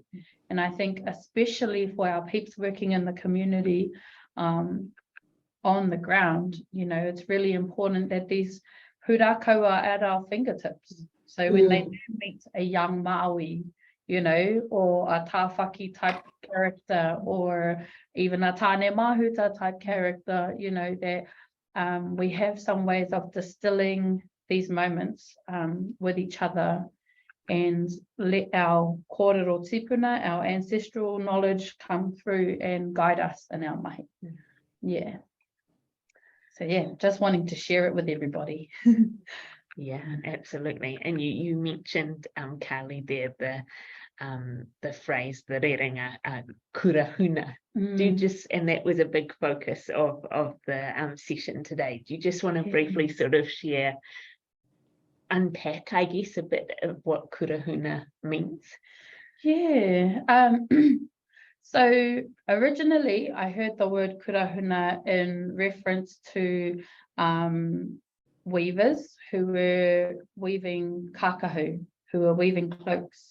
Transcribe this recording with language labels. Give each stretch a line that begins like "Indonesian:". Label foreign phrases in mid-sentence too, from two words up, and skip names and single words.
English: And I think especially for our peeps working in the community on the ground, it's really important that these pūrākau are at our fingertips. So when they do meet a young Māori, you know, or a tāwhaki type character, or even a tāne mahuta type character, you know, that we have some ways of distilling these moments with each other, and let our
Māori: kōrero tipuna,
English: our ancestral knowledge, come through and guide us in our mahi. Yeah. So yeah, just wanting to share it with everybody. Yeah, absolutely. And you mentioned, Carly, there the phrase, the
Māori: rerenga, kurahuna.
English: Do you just, and that was a big focus of the session today. Do you just want to briefly sort of share, unpack, I guess, a bit of what kurahuna means? Yeah. So originally I heard the word kurahuna in reference to weavers who were weaving kakahu, who were weaving cloaks.